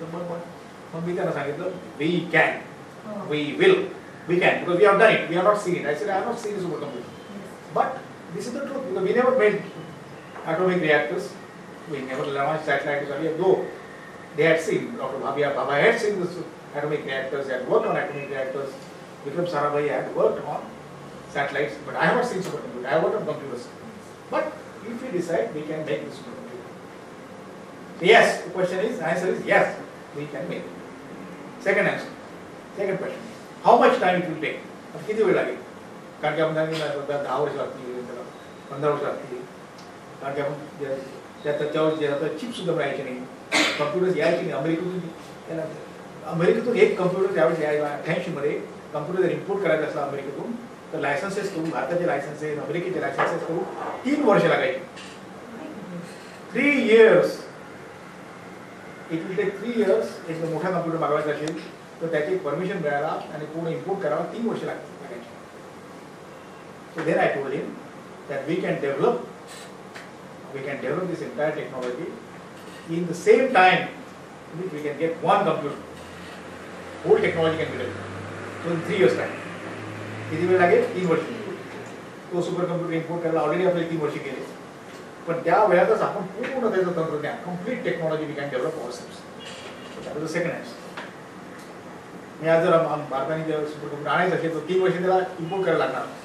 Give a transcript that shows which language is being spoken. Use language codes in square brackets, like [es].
[mr] तर मग मी त्यांना सांगितलं [en] We can, we will, we can, because we have done it, we have not seen it. I said I have not seen a super computer, but this is the truth, because we never made atomic reactors, we never launched satellites earlier, though they had seen, Dr. Bhabha had seen this atomic reactors, they had worked on atomic reactors, Vikram Sarabhai had worked on satellites, but I have not seen supercomputer, I have worked on computers. But if we decide, we can make the supercomputer. So yes, the question is, the answer is yes, we can make it. Second answer, second question, how much time it will take? [mr] अब किती वेळ लागेल? कारण की आपण 10 वर्ष लागतील, 15 वर्ष लागतील, कारण की आपण त्याच्यावर जे आता चिप सुद्धा मिळायचे नाही, कम्प्युटर्स यायचे नाही. अमेरिकेतून एक कम्प्युटर त्यावेळेस 88 मध्ये कम्प्युटर जर इम्पोर्ट करायचं असला अमेरिकेतून तर लायसन्सेस करून, भारताचे लायसन्सेस, अमेरिकेचे लायसन्सेस करून 3 वर्ष लागायचे. [en] 3 years. It will take 3 years. [mr] एक मोठा कम्प्युटर मागवायचा असेल तर त्याची परमिशन मिळायला आणि पूर्ण इम्पोर्ट करायला 3 वर्ष लागायचे. [en] So then I told him that we can develop this entire technology in the same time in which we can get one computer. Whole technology can be developed. So in 3 years time. [mr] किती वेळ लागेल? 3 वर्ष. तो super computer import करायला already आपले 3 वर्ष गेले, पण त्या वेळातच आपण पूर्ण त्याचं तंत्रज्ञान, complete technology [en] We can develop ourselves. That is the second answer. [mr] मी आज जर भारताने जर सुपर कम्प्युटर आणायचं असेल तर 3 वर्ष त्याला इम्पोर्ट करायला लागणार.